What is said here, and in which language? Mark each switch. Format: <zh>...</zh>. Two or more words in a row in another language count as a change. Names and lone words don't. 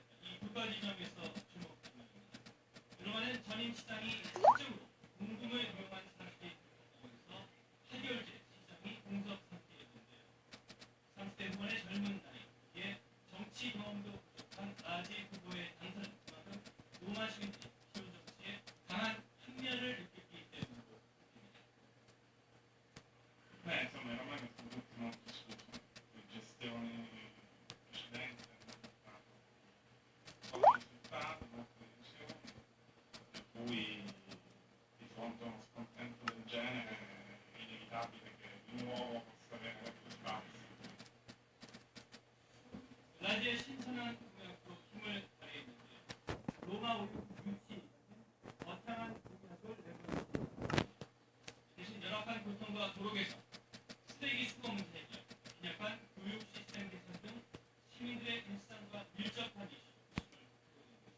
<ko>이 두 가지 점에서 주목됩니다. 로마는 전임 시장이 사적으로 공금을 이용한 사실이 있어서 8개월째 시장이 공석 상태였는데요. 30대 후반의 젊은 나이에 정치 경험도 부족한 라지 후보의 당선은 그만큼 로마 시민들이 기존 정치에 강한 한면을 느끼기 때문으로 봅니다.</ko> <it>Beh, insomma, in Romagna è stato tutto un altro discorso. Le gestioni precedenti hanno portato risultati, molte decisioni, per cui di fronte a uno scontento del genere è inevitabile che di nuovo possa avere più spazi.</it> <ko>라지의 신선한 공약으로 힘을 발휘했는데 로마 올림픽 유치 거창한 공약을 내걸었습니다. 대신 열악한 교통과 도로 개선, 쓰레기 수거 문제 해결, 빈약한 교육 시스템 개선 등 시민들의 일상과 밀접한 이슈를 보고 있는 것이죠.</ko>